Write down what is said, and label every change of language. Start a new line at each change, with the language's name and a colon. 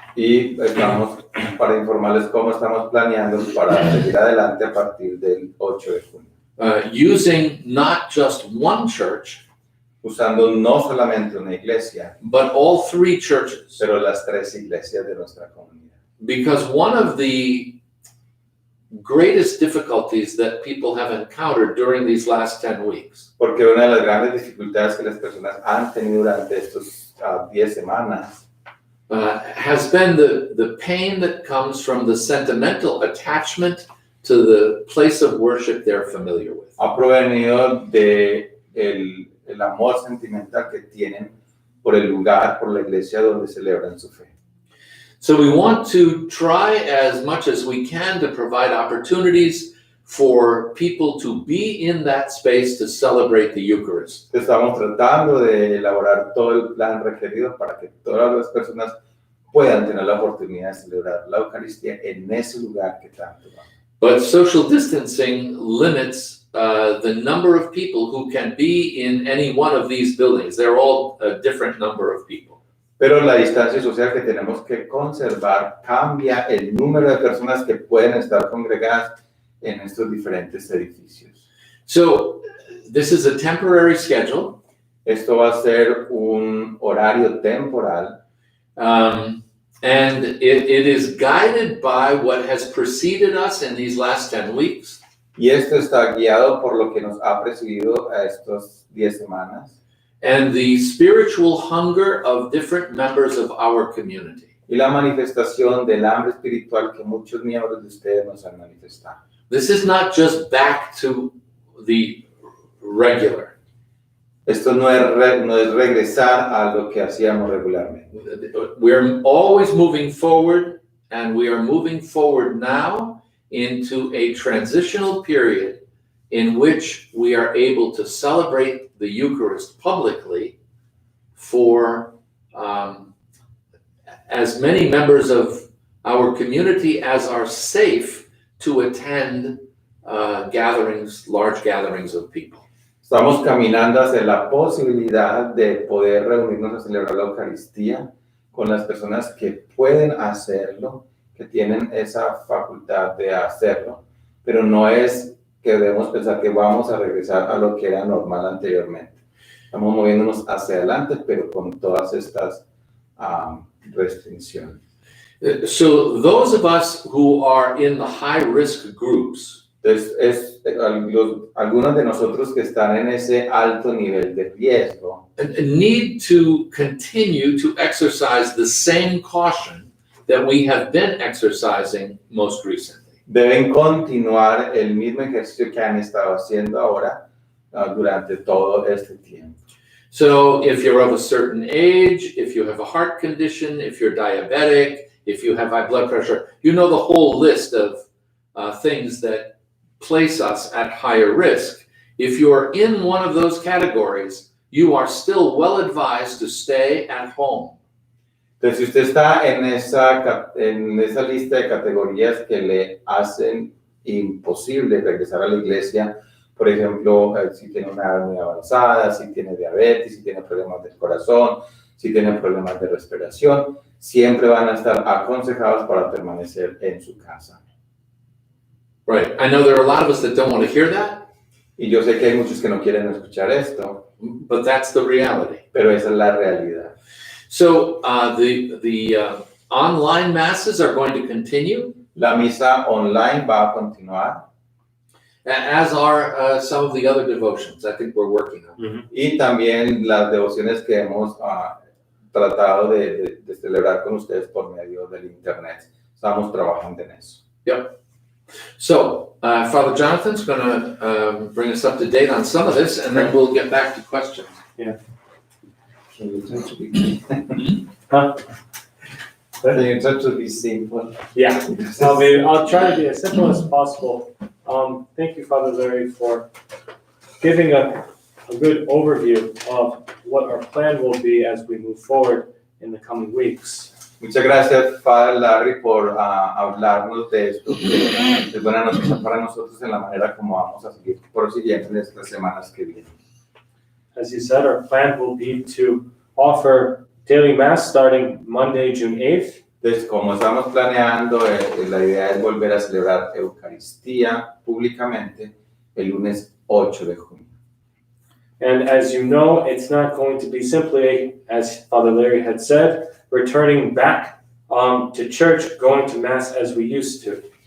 Spanish: Y vamos para informarles cómo estamos planeando para seguir adelante a partir del 8 de junio.
English: Using not just one church,
Spanish: Usando no solamente una iglesia,
English: but all three churches.
Spanish: pero las 3 iglesias de nuestra comunidad.
English: Because one of the greatest difficulties that people have encountered during these last 10 weeks
Spanish: Porque una de las grandes dificultades que las personas han tenido durante estos 10 semanas
English: has been the pain that comes from the sentimental attachment to the place of worship they're familiar with.
Spanish: ha provenido de el amor sentimental que tienen por el lugar, por la iglesia donde celebran su fe.
English: So we want to try as much as we can to provide opportunities for people to be in that space to celebrate the Eucharist.
Spanish: Estamos tratando de elaborar todo el plan requerido para que todas las personas puedan tener la oportunidad de celebrar la Eucaristía en ese lugar que tanto van.
English: But social distancing limits the number of people who can be in any one of these buildings. They're all a different number of people.
Spanish: Pero la distancia social que tenemos que conservar cambia el número de personas que pueden estar congregadas en estos diferentes edificios.
English: So this is a temporary schedule.
Spanish: Esto va a ser un horario temporal
English: And it is guided by what has preceded us in these last 10 weeks.
Spanish: y esto está guiado por lo que nos ha precedido a estos 10 semanas
English: And the spiritual hunger of different members of our community.
Spanish: y la manifestación del hambre espiritual que muchos miembros de ustedes nos han manifestado.
English: This is not just back to the regular.
Spanish: Esto no es regresar a lo que hacíamos regularmente.
English: We're always moving forward, and we are moving forward now into a transitional period in which we are able to celebrate the Eucharist publicly for as many members of our community as are safe to attend large gatherings of people.
Spanish: Estamos caminando hacia la posibilidad de poder reunirnos a celebrar la Eucaristía con las personas que pueden hacerlo, que tienen esa facultad de hacerlo, pero no es que debemos pensar que vamos a regresar a lo que era normal anteriormente. Estamos moviéndonos hacia adelante, pero con todas estas restricciones.
English: So those of us who are in the high-risk groups,
Spanish: Entonces, algunos de nosotros que están en ese alto nivel de riesgo
English: need to continue to exercise the same caution that we have been exercising most recently.
Spanish: deben continuar el mismo ejercicio que han estado haciendo ahora durante todo este tiempo.
English: So if you're of a certain age, if you have a heart condition, if you're diabetic, if you have high blood pressure, you know the whole list of things that place us at higher risk. If you're in one of those categories, you are still well advised to stay at home.
Spanish: Entonces, si usted está en esa lista de categorías que le hacen imposible regresar a la iglesia, por ejemplo, si tiene una edad muy avanzada, si tiene diabetes, si tiene problemas del corazón, si tiene problemas de respiración, siempre van a estar aconsejados para permanecer en su casa.
English: Right. I know there are a lot of us that don't want to hear that.
Spanish: Y yo sé que hay muchos que no quieren escuchar esto,
English: but that's the reality.
Spanish: Pero esa es la realidad.
English: So the online masses are going to continue.
Spanish: La misa online va a continuar.
English: As are some of the other devotions I think we're working on.
Spanish: Y también las devociones que hemos tratado de celebrar con ustedes por medio del internet. Estamos trabajando en eso.
English: So, Father Jonathan's going to bring us up to date on some of this, and then we'll get back to questions. Can you try to be Huh? Can you try to be simple? Yeah, I'll try to be as simple as possible. Thank you, Father Larry, for giving a good overview of what our plan will be as we move forward in the coming weeks.
Spanish: Muchas gracias, Father Larry, por hablarnos de esto, que es buena noticia para nosotros en la manera como vamos a seguir prosiguiendo en estas semanas que vienen.
English: As you said, our plan will be to offer daily Mass starting Monday, June 8th.
Spanish: Entonces, como estamos planeando, la idea es volver a celebrar Eucaristía públicamente el lunes 8 de junio.
English: And as you know, it's not going to be simply, as Father Larry had said, returning back to church, going to Mass as we used to.